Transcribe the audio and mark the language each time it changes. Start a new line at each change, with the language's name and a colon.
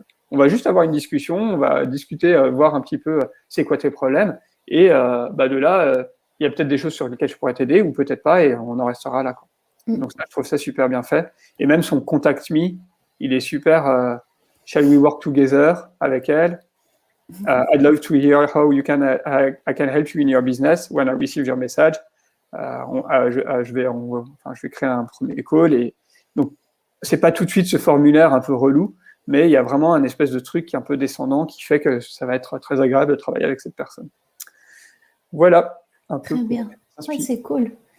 French: On va juste avoir une discussion, on va discuter, voir un petit peu c'est quoi tes problèmes. Et de là, il y a peut-être des choses sur lesquelles je pourrais t'aider ou peut-être pas, et on en restera là, quoi. Donc ça, je trouve ça super bien fait. Et même son Contact Me, il est super.
English: Shall we work together
French: avec elle?
English: I'd love to hear how you can I can help you in your business when I receive your message.
French: Je vais créer un premier call, et donc c'est pas tout de suite ce formulaire un peu relou, mais il y a vraiment un espèce de truc qui est un peu descendant qui fait que ça va être très agréable de travailler avec cette personne. Voilà un peu. Très bien. Ouais, c'est cool.